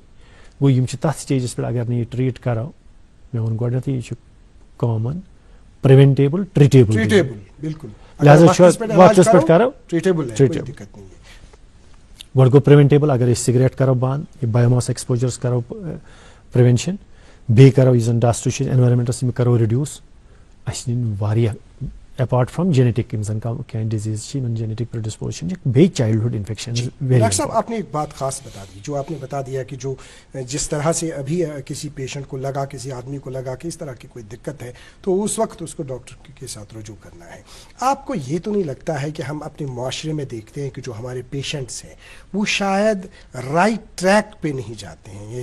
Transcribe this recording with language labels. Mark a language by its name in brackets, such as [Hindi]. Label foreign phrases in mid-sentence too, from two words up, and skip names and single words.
[Kashmiri] گوٚو یِم چھِ تتھ سٹیجس پٮ۪ٹھ اگر نہٕ یہِ ٹریٖٹ کرو مےٚ ووٚن گۄڈنیتھٕے یہِ چھُ [English] common preventable treatable [Kashmiri] لہذا چھُ وقتس پٮ۪ٹھ کرو گۄڈٕ گوٚو پرٛوینٹیبل اگر أسۍ سِگریٹ کرو بنٛد یہِ [English] biomass exposures [Kashmiri] کرو پرٛوینشن بیٚیہِ کرو یُس زن ڈسٹ چھُ اینوارمنٹس یِم کرو رِڈیوٗس اَسہِ نِنۍ واریاہ [English] apart from genetic [Kashmiri] یِم زن کینٛہہ ڈِزیٖز چھِ یِمن [English] genetic predisposition [Kashmiri] چھِ بیٚیہِ [English] childhood infection. [Urdu] ڈاکٹر صاحب آپ نے ایک بات خاص بتا دی جو آپ نے بتا دیا کہ جو جس طرح سے ابھی کسی پیشنٹ کو لگا کسی آدمی کو لگا کہ اس طرح کی کوئی دقت ہے تو اس وقت اس کو ڈاکٹر کے ساتھ رجوع کرنا ہے. آپ کو یہ تو نہیں لگتا ہے کہ ہم اپنے معاشرے میں دیکھتے ہیں کہ جو ہمارے پیشنٹس ہیں وہ شاید [English] right track [Urdu] پہ نہیں جاتے ہیں.